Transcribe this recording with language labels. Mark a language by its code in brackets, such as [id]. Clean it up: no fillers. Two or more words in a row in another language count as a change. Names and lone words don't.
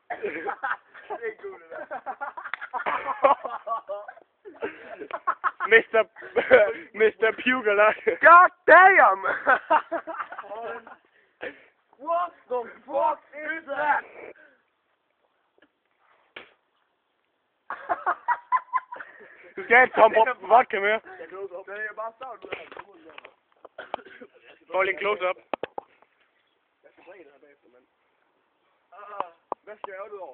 [da] Det er cool, det der. Mr. Pugalot. [en] God damn! What the fuck is that? [da] Du skal have et tom vodka med. Jeg [en] close up. [da] Det er bare stavt ud af Få lige en [en] close up. [da] Jeg skal drikke det her bagefter, mand. Hvad skal jeg ud over?